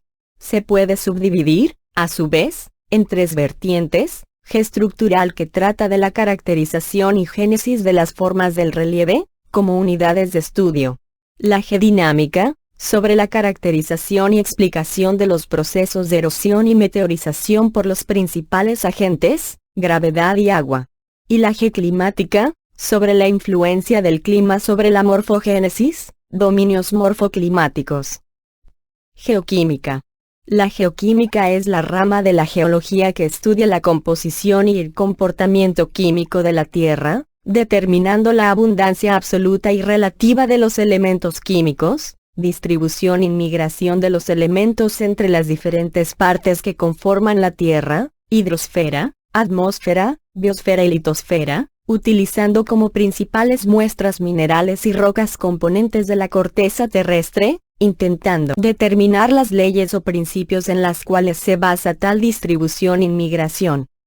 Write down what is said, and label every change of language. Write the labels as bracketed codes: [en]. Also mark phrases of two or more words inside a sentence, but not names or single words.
[es] Se puede subdividir, a su vez, en tres vertientes: G estructural, que trata de la caracterización y génesis de las formas del relieve, como unidades de estudio. La G dinámica, sobre la caracterización y explicación de los procesos de erosión y meteorización por los principales agentes, gravedad y agua. Y la G climática, sobre la influencia del clima sobre la morfogénesis, dominios morfoclimáticos. Geoquímica. La geoquímica es la rama de la geología que estudia la composición y el comportamiento químico de la Tierra, determinando la abundancia absoluta y relativa de los elementos químicos, distribución y migración de los elementos entre las diferentes partes que conforman la Tierra, hidrosfera, atmósfera, biosfera y litosfera, utilizando como principales muestras minerales y rocas componentes de la corteza terrestre, intentando determinar las leyes o principios en las cuales se basa tal distribución y migración.